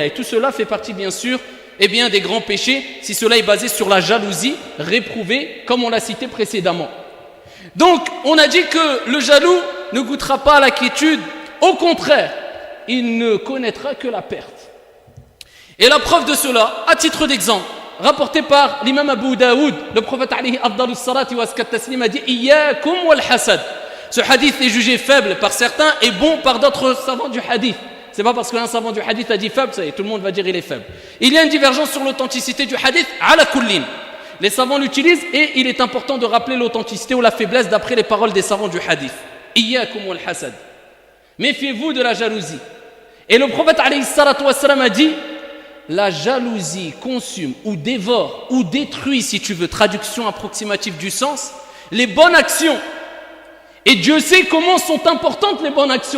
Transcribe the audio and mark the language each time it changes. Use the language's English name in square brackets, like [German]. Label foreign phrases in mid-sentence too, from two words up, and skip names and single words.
[French] Et tout cela fait partie bien sûr des grands péchés si cela est basé sur la jalousie réprouvée comme on l'a cité précédemment. Donc on a dit que le jaloux ne goûtera pas à la quiétude, au contraire, il ne connaîtra que la perte. Et la preuve de cela, à titre d'exemple, rapporté par l'imam Abu Daoud, le prophète [Arabic] عليه أفضل الصلاة وأسكت التسليم [French] a dit [Arabic] إياكم والحسد. [French] Ce hadith est jugé faible par certains et bon par d'autres savants du hadith. C'est pas parce qu'un savant du hadith a dit faible, ça y est, tout le monde va dire il est faible. Il y a une divergence sur l'authenticité du hadith, [Arabic] على كل. [French] Les savants l'utilisent et il est important de rappeler l'authenticité ou la faiblesse d'après les paroles des savants du hadith. [Arabic] إياكم والحسد. [French] Méfiez-vous de la jalousie. Et le prophète [Arabic] عليه الصلاة والسلام [French] a dit, la jalousie consume ou dévore ou détruit, si tu veux, traduction approximative du sens, les bonnes actions. Et Dieu sait comment sont importantes les bonnes actions.